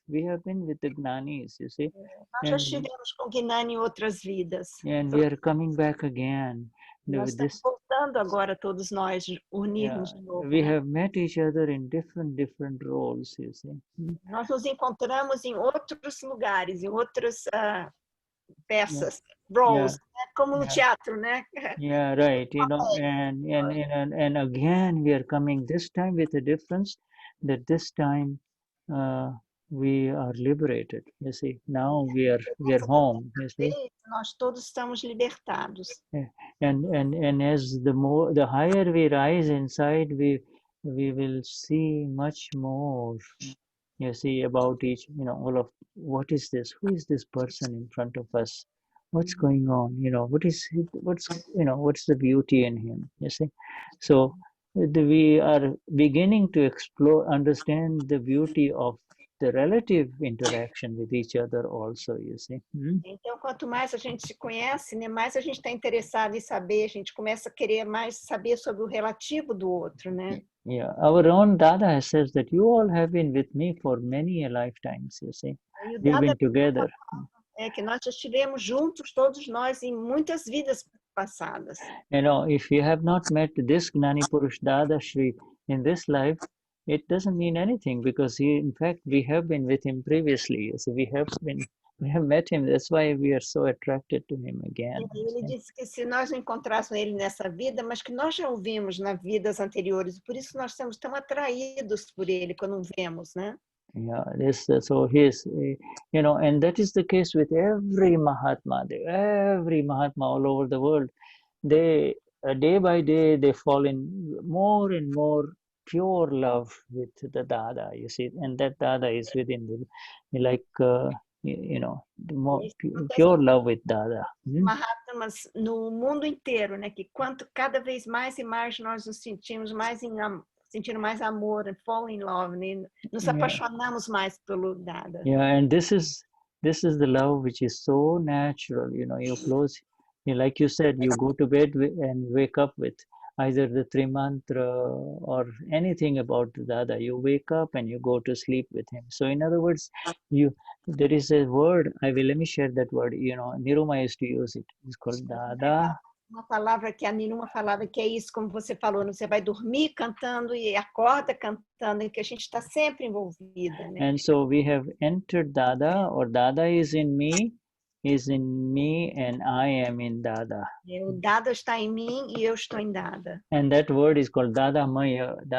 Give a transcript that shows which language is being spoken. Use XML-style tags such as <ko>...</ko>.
<en>We have been with the Gnanis, you see.</en> <pt>Nós já estivemos com Gnani em outras vidas.</pt> <en>And we are coming back again.</en> <pt>Nós estamos voltando agora, todos nós, unirmos de novo.</pt> <en>We have met each other in different roles, you see.</en> <pt>Nós nos encontramos em outros lugares, em outras peças, roles, como no teatro, né?</pt> <en>Yeah, right. And again we are coming this time with a difference that this time we are liberated. You see, now we are home. You see,</en> <pt>nós todos estamos libertados.</pt> <en>And as the higher we rise inside, we will see much more. You see about each, all of what is this? Who is this person in front of us? what's going on, what's the beauty in him, you see. So we are beginning to understand the beauty of the relative interaction with each other also, you see.</en> <pt>Então, quanto mais a gente se conhece, né, mais a gente está interessado em saber, a gente começa a querer mais saber sobre o relativo do outro, né?</pt> <en>Yeah, our own Dada says that you all have been with me for many lifetimes, you see.</en> <pt>E o</pt> <en>We've Dada been together.</en> <pt>é que nós já estivemos juntos, todos nós, em muitas vidas passadas.</pt> <en>If you have not met this Gnani Purush Dadashri in this life, it doesn't mean anything, because in fact, we have been with him previously. So we have met him. That's why we are so attracted to him again.</en> <pt>Ele disse que se nós não encontrássemos ele nessa vida, mas que nós já o vimos nas vidas anteriores, por isso nós estamos tão atraídos por ele quando o vemos, né?</pt> <en>Yeah, so he's, and that is the case with every Mahatma. Every Mahatma all over the world, they day by day they fall in more and more pure love with the Dada, you see, and that Dada is within the, like the more pure love with Dada.</en> <pt>Mahatmas no mundo inteiro, né? Que cada vez mais e mais nós nos sentimos mais sentindo mais amor,</pt> <en>and fall in love,</en> <pt>né? Nos apaixonamos mais pelo Dada.</pt> <en>Yeah, and this is the love which is so natural. You close, like you said, you go to bed and wake up with either the Trimantra or anything about Dada. You wake up and you go to sleep with him. So in other words, there is a word. Let me share that word. Niruma used to use it. It's called Dada.</en> <pt>Uma palavra que a Niruma falava, que é isso, como você falou, você vai dormir cantando e acorda cantando, e que a gente está sempre envolvida, né?</pt> <en>And so we have entered Dada, or Dada is in me, and I am in Dada.</en> <pt>O Dada está em mim e eu estou em Dada.</pt> <en>And that word is called Dada Maya.</en>